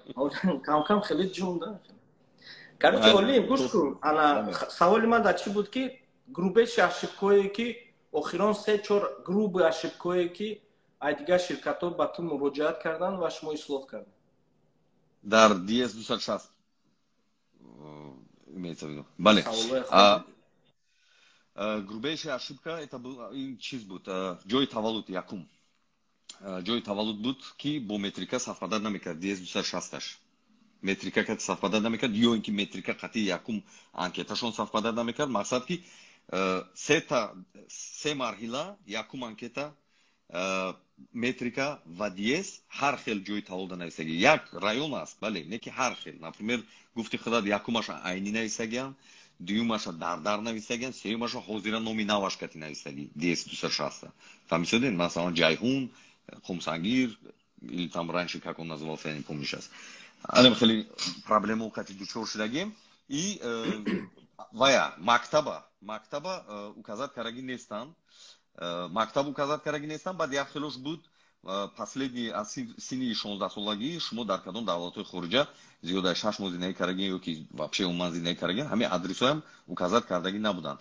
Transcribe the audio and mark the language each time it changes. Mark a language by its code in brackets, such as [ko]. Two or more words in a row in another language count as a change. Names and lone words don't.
[tg] кам хеле ҷунда короче олим гӯш кун ана саволи ман дар чӣ буд ки грубейши ошибкаҳое ки охирон 3-4 груби ошибкаҳое ки ай дигар ширкатҳо ба ту муроҷиат карданд ва шумо ислоҳ кардед дар [ru] ds 260 имеется в виду. Бале. Грубейшая ошибка это был [tg] чиз буд, ҷои таваллуд якум. Ҷои таваллуд буд ки бо метрика савпадад намекард ds 260-аш. Метрика ки савпадад намекард ё ин ки метрика қати якум анкеташон савпадад намекард. Мақсад ки се марҳила якум анкета метрика ва ds ҳар хел ҷои таваллуда нависаги. Як район аст, бале, не ки ҳар хел. Например, гуфти худат якумаша айни нависагиан, дуюмаша дардар нависагиан, сеюмаша ҳозира номи наваш кати нависаги ds 260. Фаҳмидед? Масалан, Ҷайҳун, Хумсангир, [ru] или там раньше как он назывался, я не помню сейчас. [tg] Алем хели проблему кати дучор шудагим и вая мактаба указат караги нестан. Мактаб указат караги нестан, баъд як хелош буд последний аз синни 16 солагӣ шумо дар кадом давлатҳои хориҷа зиёдаи 6 моҳ зиндаги карагин ё ки вообще умуман зиндаги карагин, ҳамин адресҳоям указат кардаги набуданд.